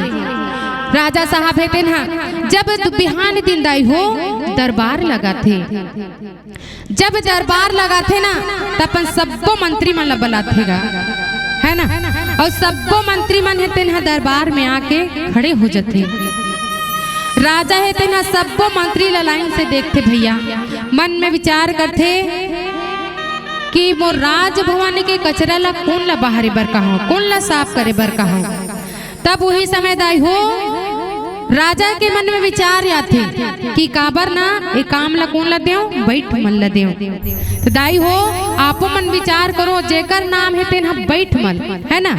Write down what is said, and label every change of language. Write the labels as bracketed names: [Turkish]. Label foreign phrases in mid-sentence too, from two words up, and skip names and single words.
[Chhattisgarhi] राजा साहब है ना जब बिहान दिन दाई हो दरबार लगाते, जब दरबार लगाते ना तो अपन सबको मंत्री मन बुलातेगा, है ना, और सबको मंत्री मन है ना दरबार में आके खड़े हो जाते। राजा है तेना सबको मंत्री लाइन से देखते भैया, मन में विचार करते कि वो राजभवन के कचरा ला कौन ला बाहरी बर कहा, कौन ला साफ करे बर कहा। तब वही समय दाई हो राजा के मन में विचार आते कि काबर ना ए काम ला कौन ला देव, बैठ मल ला देव। तो दाई हो आपो मन विचार करो, जेकर नाम है तेना बैठ मल, है ना।